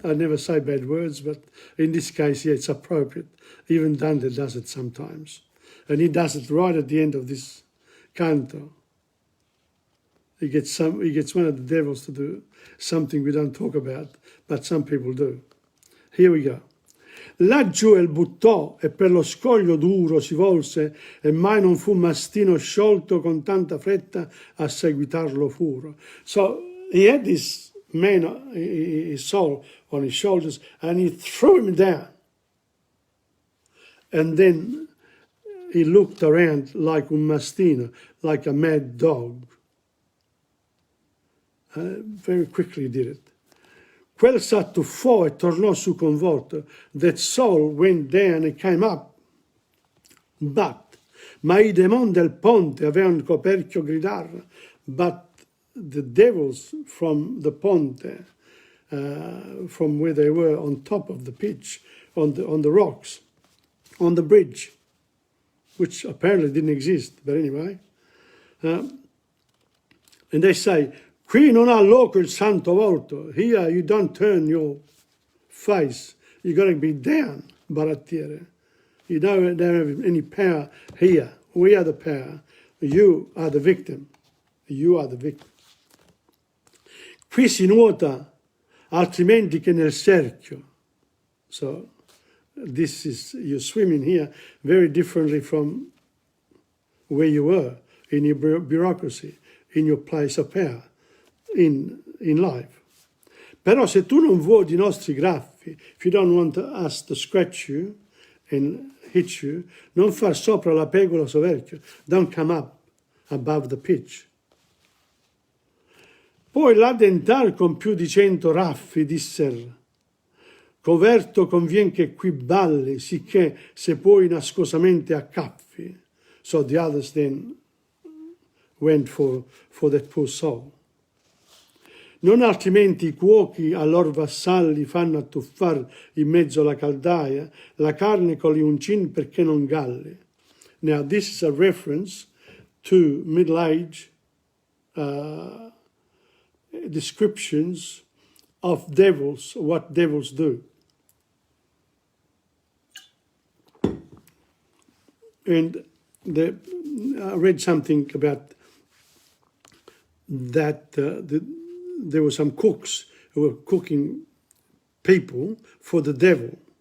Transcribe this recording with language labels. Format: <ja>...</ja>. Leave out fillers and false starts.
<en>I never say bad words, but in this case, yeah, it's appropriate. Even Dante does it sometimes. And he does it right at the end of this canto. He gets one of the devils to do something we don't talk about, but some people do. Here we go.</en> <it>Laggiù il buttò e per lo scoglio duro si volse e mai non fu mastino sciolto con tanta fretta a seguitarlo furo.</it> <en>So he had this man, his soul on his shoulders, and he threw him down. And then he looked around like</en> <it>un mastino,</it> <en>like a mad dog. Very quickly did it.</en> <it>Quel s'attuffò e tornò su convolto.</it> <en>That soul went down and came up.</en> <it>Ma i demoni del ponte avevano coperchio gridar.</it> <en>But the devils from the ponte, from where they were on top of the pitch, on the rocks, on the bridge, which apparently didn't exist, but anyway. And they say,</en> <it>qui non ha loco il santo volto.</it> <en>Here you don't turn your face. You got to be down, barattiere. You don't have any power here. We are the power. You are the victim. You are the victim.</en> <it>Qui si nuota altrimenti che nel cerchio.</it> <en>So this is, you're swimming here very differently from where you were in your bureaucracy, in your place of power. In in life.</en> <it>Però se tu non vuoi i nostri graffi,</it> <en>if you don't want us to scratch you and hit you,</en> <it>non far sopra la pegola soverchio,</it> <en>don't come up above the pitch.</en> <it>Poi l'addentar con più di 100 raffi, disser, coverto convien che qui balli, sicché se poi nascosamente accappi.</it> <en>So the others then went for that poor soul.</en> <it>Non altrimenti i cuochi a lor vassalli fanno attuffar in mezzo alla caldaia la carne con gli uncin perché non galli.</it> <en>Now this is a reference to Middle Age descriptions of devils, what devils do. And I read something about that there were some cooks who were cooking people for the devil.</en>